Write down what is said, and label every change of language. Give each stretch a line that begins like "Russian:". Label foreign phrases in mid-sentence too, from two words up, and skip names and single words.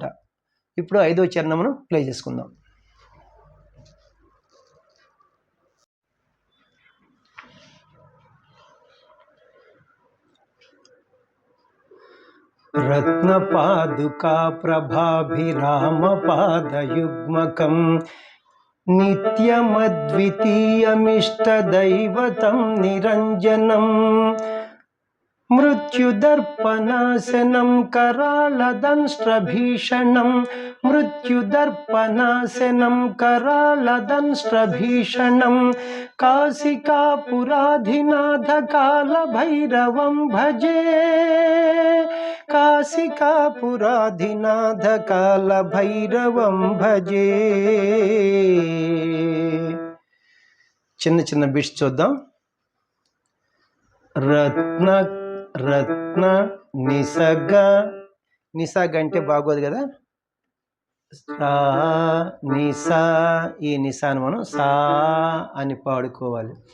Telugu: ఇప్పుడు 5వ చరణమును ప్లే చేసుకుందాం.
Sanskrit: రత్నపాదుకా ప్రభాభిరామ పాదయుగ్మకం నిత్యమద్వితీయమిష్టదైవతం నిరంజనం మృత్యుదర్పనాశనం करालदंष्ट्रभीषणं मृत्युदर्पनाशनं करालदंष्ट्रभीषणं काशिकापुराधिनाथकालभैरवं भजे काशिकापुराधिनाथकालभैरवं भजे.
Telugu: చిన్న చిన్న బిట్స్ చూద్దాం. రత్న నిసగ అంటే బాగోదు కదా. నిసా, ఈ నిసాను మనం సా అని పాడుకోవాలి.